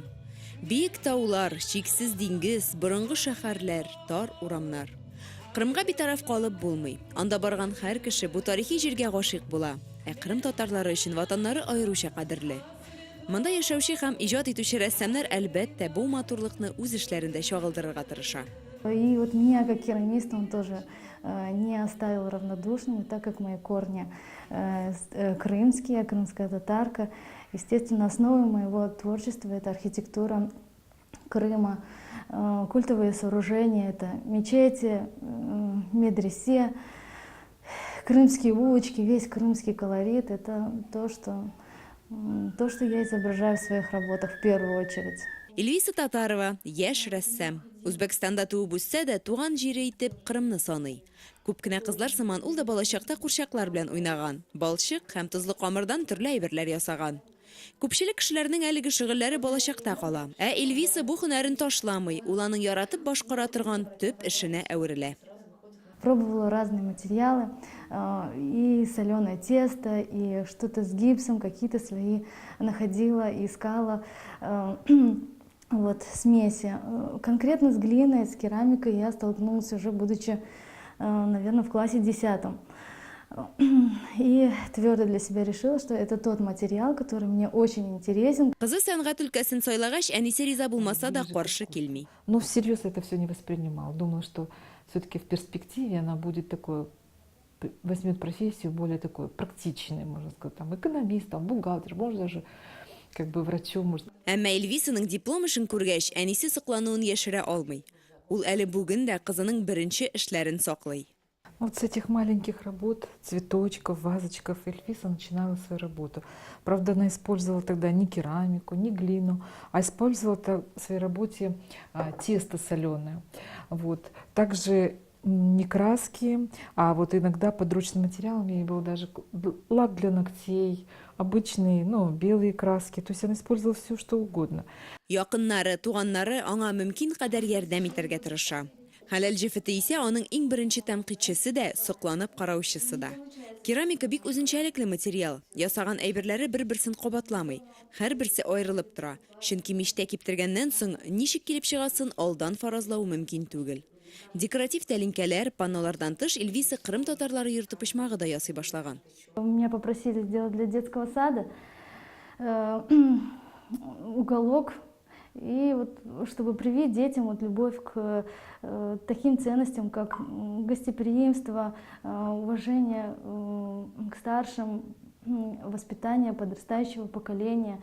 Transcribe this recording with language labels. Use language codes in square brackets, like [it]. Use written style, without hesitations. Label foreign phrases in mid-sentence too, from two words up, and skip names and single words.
[tt] Биек таулар, чиксез диңгез, борынгы шәһәрләр, тар урамнар. Кырымга битараф калып булмый. Анда барган һәр кеше бу тарихи җиргә гашыйк була. Кырым татарлары өчен ватаннары аеруча кадерле. Монда яшәүче һәм иҗат итүче рәссамнар әлбәттә бу матурлыкны үз эшләрендә чагылдырырга тырыша. [ru] И вот меня, как керамиста, он тоже не оставил равнодушным, так как мои корни крымские, крымская татарка. Естественно, основой моего творчества это архитектура Крыма, культовые сооружения, это мечети, медресе, крымские улочки, весь крымский колорит. Это то, что я изображаю в своих работах в первую очередь. [tt] Эльвиса Татарова яшь рәссам. Үзбәкстанда туып үссә дә туган җире итеп Кырымны саный. Күп кенә кызлар сыман ул да балачакта курчаклар белән уйнаган. Балчык һәм тозлы камырдан төрле әйберләр ясаган. Күпчелек кешеләрнең әлеге шөгыльләре балачакта кала. Эльвиса бу һөнәрен ташламый, ул аның яратып башкара торган төп эшенә әверелә. [ru] Пробовала разные материалы, и соленое тесто, и что-то с гипсом, какие-то свои находила, искала. Вот, смеси. Конкретно с глиной, с керамикой я столкнулась уже будучи, наверное, в классе 10. И твердо для себя решила, что это тот материал, который мне очень интересен. [tt] Кызы сәнгать өлкәсен сайлагач, әнисе риза булмаса да каршы килми. [ru] Но всерьез это все не воспринимал. Думаю, что все-таки в перспективе она будет такой, возьмет профессию более такой практичной, можно сказать, там экономистом, бухгалтер, может даже как бы врачом. [tt] Әмма Эльвисаның диплом эшен күргәч, әнисе соклануын яшерә алмый. Ул әле бүген дә кызының беренче эшләрен саклый. [ru] Вот с этих маленьких работ, цветочков, вазочков, Эльвиса начинала свою работу. Правда, она использовала тогда не керамику, не глину, а использовала в своей работе тесто соленое. Вот. Также не краски, а вот иногда подручным материалом ей был даже лак для ногтей, обычные, белые краски. То есть она использовала все, что угодно. [tt] Якыннары, туганнары аңа мөмкин кадәр ярдәм итәргә тырыша. Хәләл җефете исә аның иң беренче тәнкыйтьчесе дә, сокланып караучысы да. Керамика бик үзенчәлекле материал. Ясаган әйберләре бер-берсен кабатламый. Һәрберсе аерылып тора. Чөнки мичтә киптергәннән соң ничек килеп чыгасын алдан фаразлау мөмкин түгел. Декоратив тәлинкәләр, паннолардан тыш Эльвиса Кырым татарлары йорты почмагы да ясый башлаган. [ru] Меня попросили сделать для детского сада уголок. И вот, чтобы привить детям вот любовь к таким ценностям, как гостеприимство, уважение к старшим, воспитание подрастающего поколения.